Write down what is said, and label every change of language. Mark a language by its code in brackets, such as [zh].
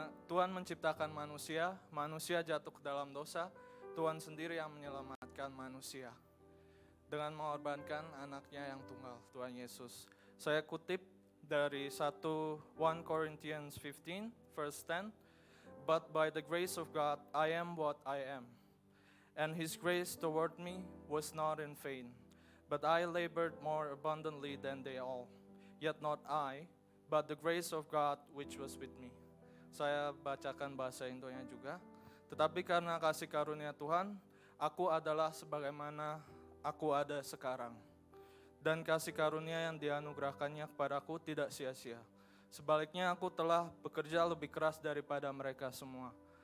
[id] Tuhan menciptakan manusia jatuh ke dalam dosa. Tuhan sendiri yang menyelamatkan manusia dengan mengorbankan anaknya yang tunggal, Tuhan Yesus. Saya kutip dari 1 Corinthians 15 verse 10. [en] But by the grace of God I am what I am, and His grace toward me was not in vain. But I labored more abundantly than they all. Yet not I, but the grace of God which was with me. [id] Saya bacakan bahasa Indonya juga. Tetapi karena kasih karunia Tuhan, aku adalah sebagaimana aku ada sekarang. Dan kasih karunia yang dianugerahkannya kepadaku tidak sia-sia. Sebaliknya aku telah bekerja lebih keras daripada mereka semua.